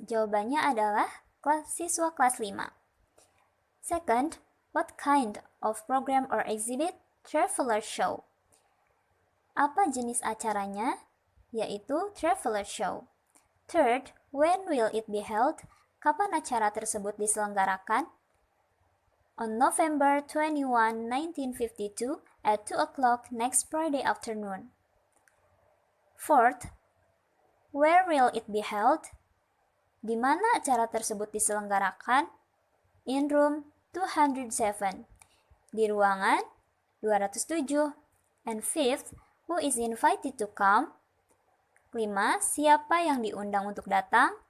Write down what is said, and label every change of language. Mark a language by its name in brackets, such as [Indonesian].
[Indonesian] Jawabannya adalah siswa kelas 5. [English] Second, what kind of program or exhibit? [Indonesian] Traveler show. Apa jenis acaranya? Yaitu [English] traveler show. Third, when will it be held? [Indonesian] Kapan acara tersebut diselenggarakan? [English] On November 21, 1952 at 2 o'clock next Friday afternoon. Fourth, where will it be held? [Indonesian] Di mana acara tersebut diselenggarakan? [English] In room 207, [Indonesian] di ruangan 207. [English] And fifth, who is invited to come? 5. [Indonesian] Siapa yang diundang untuk datang?